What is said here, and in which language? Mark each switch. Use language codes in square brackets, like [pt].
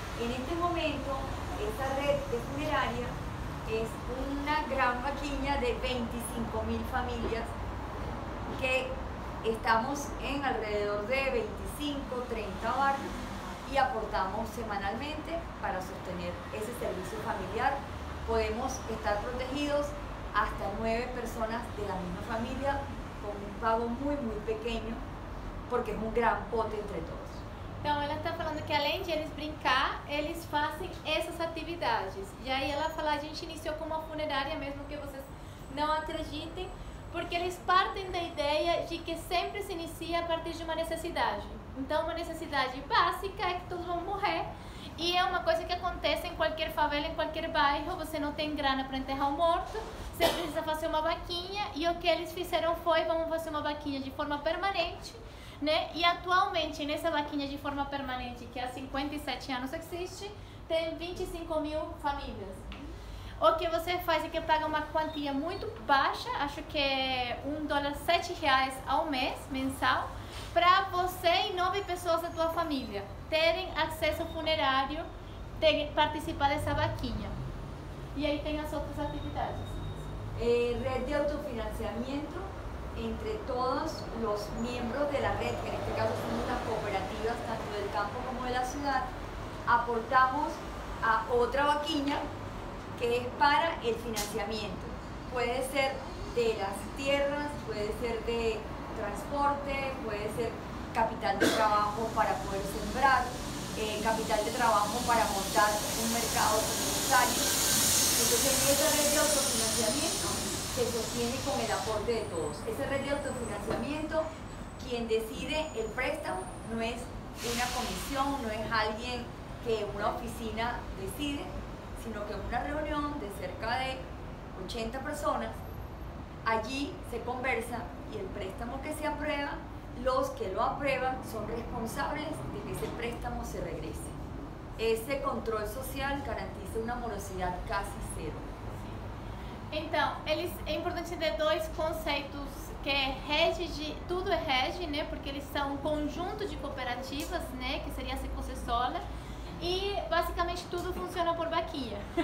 [es] En este momento, esta red de funeraria es una gran vaquiña de 25.000 familias que estamos en alrededor de 25, 30 barrios y aportamos semanalmente para sostener ese servicio familiar. Podemos estar protegidos hasta 9 personas de la misma familia con un pago muy pequeño, porque es un gran pote entre todos. [pt] Então ela está falando que além de eles brincar, eles fazem essas atividades. E aí ela fala, a gente iniciou com uma funerária, mesmo que vocês não acreditem, porque eles partem da ideia de que sempre se inicia a partir de uma necessidade. Então uma necessidade básica é que todos vão morrer. E é uma coisa que acontece em qualquer favela, em qualquer bairro, você não tem grana para enterrar o morto, você precisa fazer uma vaquinha, e o que eles fizeram foi, vamos fazer uma vaquinha de forma permanente, né? E atualmente, nessa vaquinha de forma permanente, que há 57 anos existe, tem 25.000 famílias. o que você faz é que paga uma quantia muito baixa, acho que é $1, R$7 ao mês, mensal, para você e 9 pessoas da tua família terem acesso ao funerário, participar dessa vaquinha. E aí tem as outras atividades. [es] Red de autofinanciamiento entre todos los miembros de la red, que en este caso son unas cooperativas tanto del campo como de la ciudad, aportamos a otra vaquilla que es para el financiamiento. Puede ser de las tierras, puede ser de transporte, puede ser capital de trabajo para poder sembrar, capital de trabajo para montar un mercado comunitario. Entonces esa red de autofinanciamiento se sostiene con el aporte de todos. Esa red de autofinanciamiento, quien decide el préstamo no es una comisión, no es alguien que una oficina decide, sino que en una reunión de cerca de 80 personas, allí se conversa y el préstamo que se aprueba, los que lo aprueban son responsables de que ese préstamo se regrese. [pt] Esse controle social garantiza uma morosidade quase zero. Então, é importante entender dois conceitos que é rede tudo é rede, né? Porque eles são um conjunto de cooperativas, né? Que seria a Secosessola. E basicamente tudo funciona por vaquinha.